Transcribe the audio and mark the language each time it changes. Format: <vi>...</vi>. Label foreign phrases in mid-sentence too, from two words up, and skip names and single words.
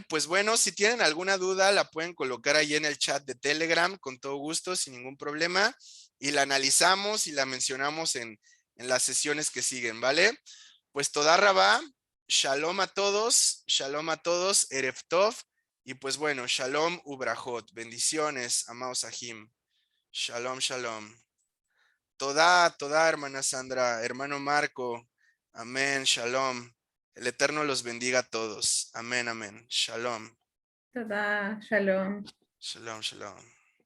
<es>Pues bueno, si tienen alguna duda, la pueden colocar ahí en el chat de Telegram con todo gusto, sin ningún problema, y la analizamos y la mencionamos en las sesiones que siguen, ¿vale? Pues</es> <he>תודה רבה,</he> <es>shalom a todos,</es> <he>ערב טוב,</he> <es>y pues bueno,</es> <he>שלום וברכות,</he> <es>bendiciones, amados Ajim, shalom, shalom. Toda, hermana Sandra, hermano Marco, amén, shalom. El Eterno los bendiga a todos, amén, amén, shalom.</es> <he>תודה שלום. שלום שלום.</he>